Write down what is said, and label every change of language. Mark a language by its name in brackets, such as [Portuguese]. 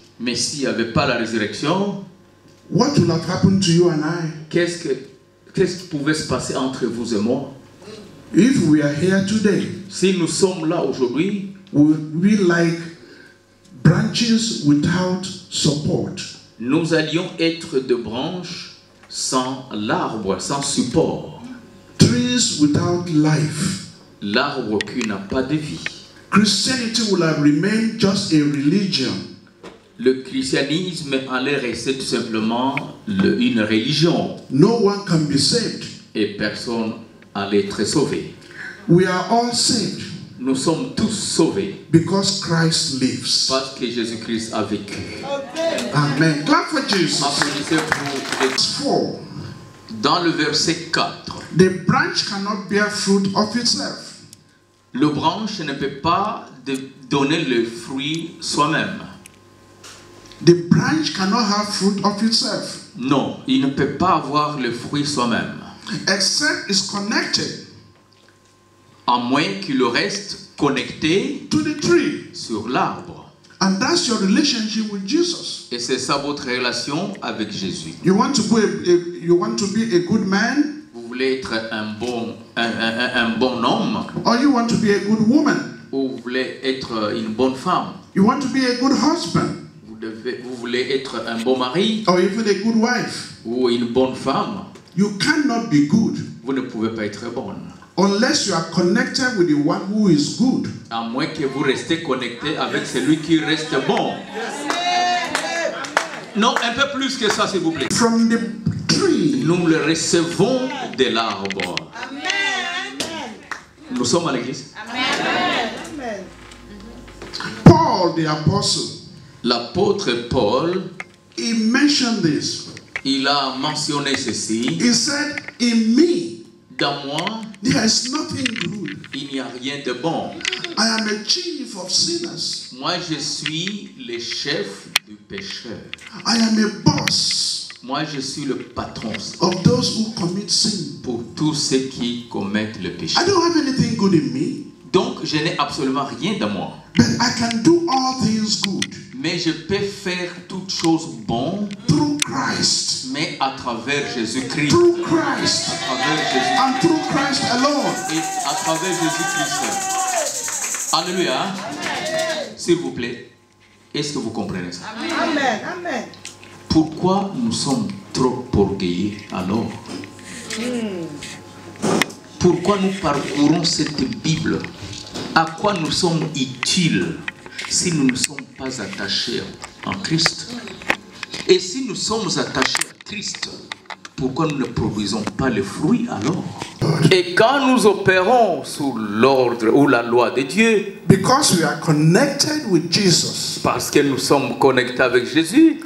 [French] Mais s'il n'y avait pas la résurrection, [English] what will have happened to you and I? [French] qu'est-ce qui pouvait se passer entre vous et moi? [English] If we are here today, [French] Si nous sommes là aujourd'hui, [English] we will be like branches without support. [French] nous allions être de branches sans l'arbre, sans support. [English] Trees without life. [French] L'arbre qui n'a pas de vie. [English] Christianity will have remained just a religion. [French] Le christianisme allait rester tout simplement une religion. [English] No one can be saved. [French] Et personne allait être sauvé. [English] We are all saved [French] Nous sommes tous sauvés [English] because Christ lives. [French] parce que Jésus-Christ a vécu. [English] Amen. Clap for Jesus. [French] Applaudissez pour [English] Verse 4. [French] dans le verset 4. [English] The branch cannot bear fruit of itself. [French] Le branche ne peut pas donner le fruit soi-même. [English] The branch cannot have fruit of itself [French] Non, il ne peut pas avoir le fruit soi-même. [English] except it's connected [French] À moins qu'il reste connecté [English] to the tree. [French] sur l'arbre. [English] And that's your relationship with Jesus. [French] Et c'est ça votre relation avec Jésus. [English] You want to be a good man, [French] Vous voulez être un bon homme, [English] or you want to be a good woman. [French] ou vous voulez être une bonne femme. [English] You want to be a good husband, [French] Vous voulez être un bon mari [English] or even a good wife. [French] ou une bonne femme. [English] You cannot be good [French] Vous ne pouvez pas être bonne [English] unless you are connected with the one who is good. [French] À moins que vous restez connecté avec celui qui reste bon. Non, un peu plus que ça, s'il vous plaît. [English] From the tree. [French] Nous le recevons de l'arbre. Nous sommes à l'église. [English] Paul, the apostle, [French] l'apôtre Paul, [English] he mentioned this. [French] Il a mentionné ceci. [English] He said, in me, [French] dans moi, [English] there is nothing good. [French] Il n'y a rien de bon. [English] I am a chief of sinners. [French] Moi, je suis le chef du pécheur. [English] I am a boss. [French] Moi, je suis le patron [English] of those who commit sin. [French] Pour tous ceux qui commettent le péché. [English] I don't have anything good in me. [French] Donc, je n'ai absolument rien dans moi. [English] But I can do all things good. [French] Mais je peux faire toutes choses bonnes. [English] Through Christ. [French] Mais à travers Jésus-Christ. [English] Through Christ. [French] À travers Jésus. [English] And through Christ alone. [French] Et à travers Jésus-Christ. Alléluia. S'il vous plaît, est-ce que vous comprenez ça? Amen. Amen. Pourquoi nous sommes trop orgueilleux alors? Pourquoi nous parcourons cette Bible? À quoi nous sommes utiles si nous ne sommes pas attachés en Christ? Et si nous sommes attachés à Christ, pourquoi nous ne produisons pas le fruit alors? Et quand nous opérons sous l'ordre ou la loi de Dieu, [English] because we are connected with Jesus, [French] parce que nous sommes connectés avec Jésus,